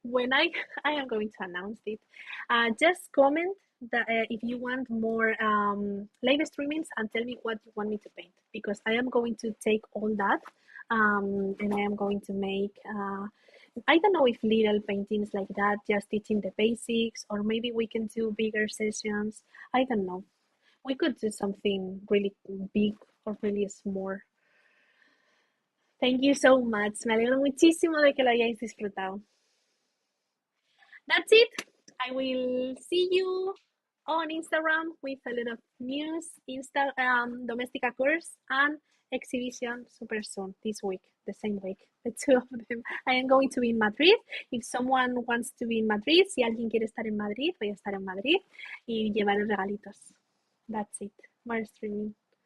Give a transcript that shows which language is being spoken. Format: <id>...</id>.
<en>When I am going to announce it, just comment that if you want more live streamings and tell me what you want me to paint, because I am going to take all that and I am going to make I don't know if little paintings like that, just teaching the basics, or maybe we can do bigger sessions. I don't know. We could do something really big or really small. Thank you so much.</en> <es>Me alegro muchísimo de que lo hayáis disfrutado.</es> <en>That's it. I will see you on Instagram with a lot of news, domestica course and exhibition super soon this week, the same week, the two of them. I am going to be in Madrid. If someone wants to be in Madrid, si alguien quiere estar en Madrid, voy a estar en Madrid y llevar regalitos. That's it. More streaming.</en>